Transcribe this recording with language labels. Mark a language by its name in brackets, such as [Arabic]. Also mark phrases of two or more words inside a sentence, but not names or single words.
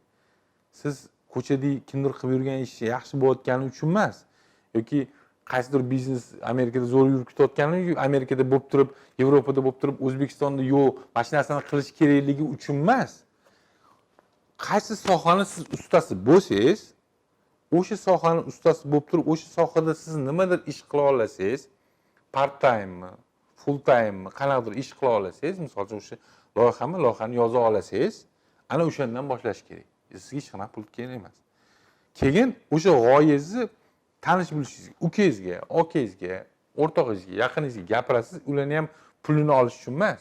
[Uzbek] Siz ko'chada kimdir qilib yurgan ish yaxshi bo'layotgani uchun emas, yoki qaysidir biznes Amerikada zo'r yurib ketayotgani, Amerikada bo'lib turib, Yevropada bo'lib turib, O'zbekistonda yo'q, mana shu narsani qilish kerakligi uchun emas. Qaysi sohani siz ustasi bo'lsangiz, o'sha sohani ustasi bo'lib turib, o'sha sohada siz nimadir ish qila olasangiz, [English] part time, full time, [Uzbek] qanaqadir ish qila olasangiz, masalan, o'sha loyihani yoza olasangiz, ana o'shandan boshlash kerak. Sizga hech qanaqa pul kerak emas. Keyin o'sha g'oyangizni tanish bilishingizga, ukangizga, akangizga, o'rtog'ingizga, yaqiningizga gapirasiz, ularni ham pulini olish uchun emas.